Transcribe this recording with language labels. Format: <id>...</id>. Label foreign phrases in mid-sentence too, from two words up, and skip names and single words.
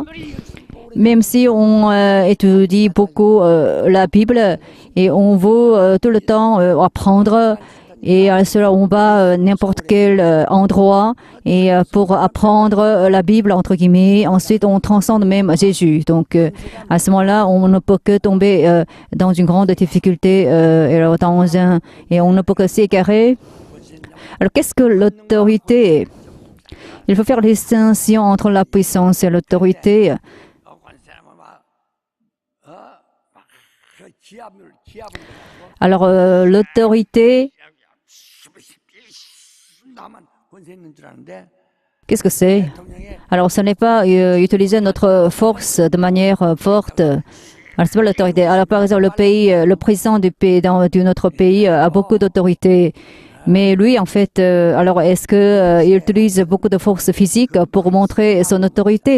<fr>Même si on étudie beaucoup la Bible et on veut tout le temps apprendre, et à cela on va n'importe quel endroit et pour apprendre la Bible entre guillemets, ensuite on transcende même Jésus. Donc à ce moment-là, on ne peut que tomber dans une grande difficulté et on ne peut que s'égarer. Alors qu'est-ce que l'autorité? Il faut faire la distinction entre la puissance et l'autorité.</fr> <ko>관세하면 막 기압을</ko> <fr>Alors l'autorité,</fr> <ko>나만 권세 있는 줄 아는데</ko> <fr>qu'est-ce que c'est?</fr> <ko>대통령의</ko> <fr>Alors ce n'est pas utiliser notre force de manière forte. Alors c'est pas l'autorité. Alors par exemple le président du pays, de notre pays a beaucoup d'autorité. Mais lui, en fait, alors est-ce qu'il utilise beaucoup de force physique pour montrer son autorité?</fr>